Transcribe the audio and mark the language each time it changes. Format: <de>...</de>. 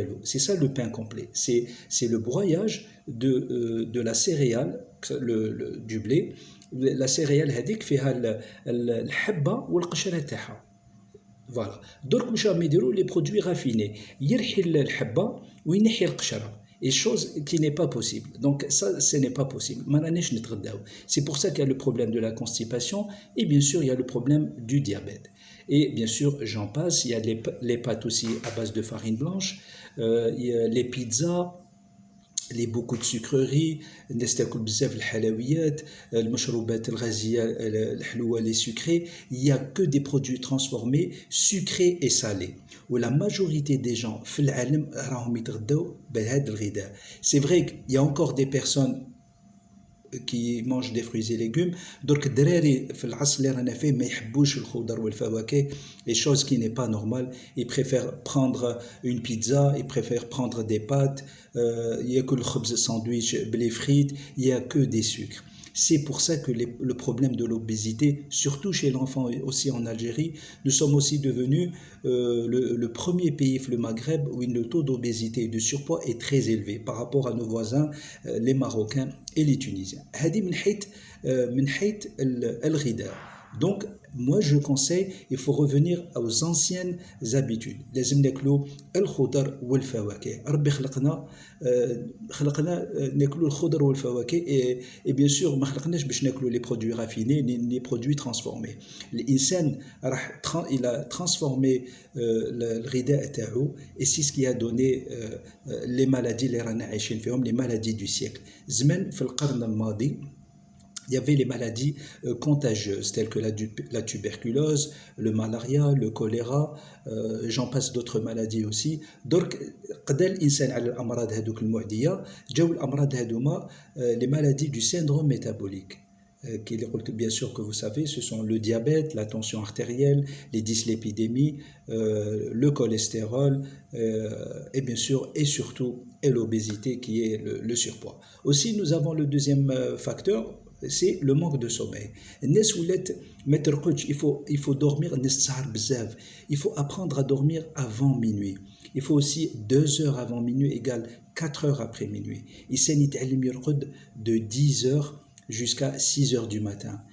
<fr>C'est ça le pain complet. C'est le broyage de la céréale, du blé.</fr> <ar>La céréale هذيك فيها الحبة والقشرة تاعها.</ar> <fr>Voilà. Donc</fr> <ar>واش راهم يديروا</ar> <fr>les produits raffinés.</fr> <ar>يرحي الحبة وينحي القشرة.</ar> <fr>Et chose qui n'est pas possible. Donc ça, ce n'est pas possible. C'est pour ça qu'il y a le problème de la constipation et bien sûr, il y a le problème du diabète. Et bien sûr, j'en passe, il y a les pâtes aussi à base de farine blanche, il y a les pizzas, beaucoup de sucreries,</fr> <ar>الناس تاكل بزاف الحلويات، المشروبات الغازية الحلوة</ar> <fr>les sucrés. Il y a que des produits transformés, sucrés et salés.</fr> <ar>ولا</ar> <fr>majorité des gens</fr> <ar>في العالم راهم يتغداو بهذا الغذاء.</ar> <fr>C'est vrai qu'il y a encore des personnes qui mangent des fruits et légumes.</fr> <ar>درك الدراري في العصر اللي رانا فيه ما يحبوش الخضر والفواكه،</ar> <fr>les choses qui n'est pas normal. Ils préfèrent prendre une pizza, ils préfèrent prendre des pâtes,</fr> <ar>ياكل خبز ساندويتش بلي فريت.</ar> <fr>Il y a que des sucres. C'est pour ça que le problème de l'obésité, surtout chez l'enfant aussi en Algérie, nous sommes aussi devenus le premier pays, le Maghreb, où le taux d'obésité et de surpoids est très élevé par rapport à nos voisins, les Marocains et les Tunisiens.</fr> <ar>هذه من حيث الغذاء.</ar> <fr>Donc, moi je conseille, il faut revenir aux anciennes habitudes.</fr> <ar>لازم ناكلوا الخضر والفواكه. ربي خلقنا ناكلوا الخضر والفواكه</ar> <fr>et bien sûr</fr> <ar>ما خلقناش باش ناكلوا</ar> <fr>les produits raffinés, les produits transformés.</fr> <ar>الإنسان</ar> <fr>il a transformé</fr> <ar>الغذاء تاعو</ar> <fr>et c'est ce qui a donné les maladies</fr> <ar>اللي رانا عايشين فيهم،</ar> <fr>les maladies du siècle.</fr> <ar>زمان في القرن الماضي</ar> <fr>il y avait les maladies contagieuses telles que la tuberculose, le malaria, le choléra, j'en passe d'autres maladies aussi.</fr> <ar>Donc قضى الإنسان على الأمراض هذوك المعدية، جاو الأمراض هذوما</ar> <fr>les maladies du syndrome métabolique. Bien sûr que vous savez, ce sont le diabète, la tension artérielle, les dyslipidémies, le cholestérol, et bien sûr et surtout et l'obésité qui est le surpoids. Aussi, nous avons le deuxième facteur, c'est le manque de sommeil.</fr> <ar>الناس ولات ما ترقدش،</ar> <fr>il faut dormir.</fr> <ar>الناس تسهر بزاف.</ar> <fr>Il faut apprendre à dormir avant minuit. Il faut aussi 2 heures avant minuit égale 4 heures après minuit.</fr> <ar>الإنسان يتعلم يرقد</ar> <fr>de 10 heures jusqu'à 6 heures du matin.</fr>